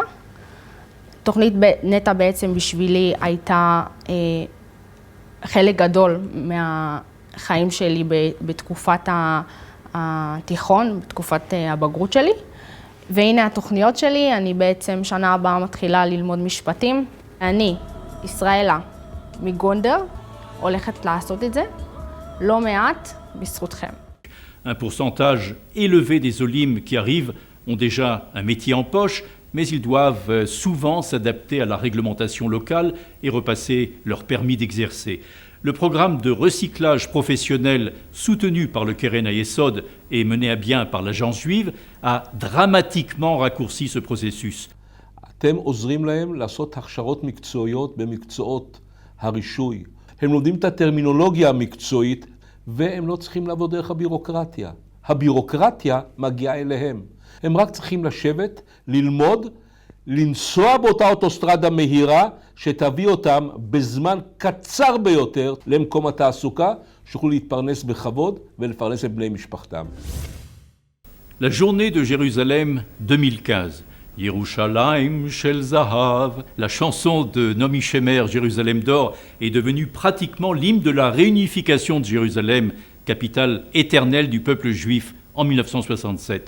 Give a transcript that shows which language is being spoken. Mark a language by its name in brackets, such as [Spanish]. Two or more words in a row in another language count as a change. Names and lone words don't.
[Hebrew] תוכנית נטע בעצם בשבילי הייתה חלק גדול מהחיים שלי בתקופת התיכון, בתקופת הבגרות שלי. והנה התוכניות שלי, אני בעצם שנה הבאה מתחילה ללמוד משפטים. אני, ישראלה, מגונדר, הולכת לעשות את זה, לא מעט בזכותכם. [French] Un pourcentage élevé des Olim qui arrivent ont déjà un métier en poche, mais ils doivent souvent s'adapter à la réglementation locale et repasser leur permis d'exercer. Le programme de recyclage professionnel soutenu par le Keren Hayesod et mené à bien par l'agence juive a dramatiquement raccourci ce processus. [Hebrew] אתם עוזרים להם לעשות הכשרות מקצועיות במקצועות הרישוי. הם לומדים את הטרמינולוגיה המקצועית והם לא צריכים לעבוד דרך הבירוקרטיה. הבירוקרטיה מגיעה אליהם. הם רק צריכים לשבת, ללמוד, לנסוע באותה אוטוסטרדה מהירה שתביא אותם בזמן קצר ביותר למקום התעסוקה, שיוכלו להתפרנס בכבוד ולפרנס את בני משפחתם. [French] La journée de Jérusalem 2015. Yerushalayim Shel Zahav, la chanson de Naomi Shemer, Jérusalem d'or, est devenue pratiquement l'hymne de la réunification de Jérusalem, capitale éternelle du peuple juif, en 1967.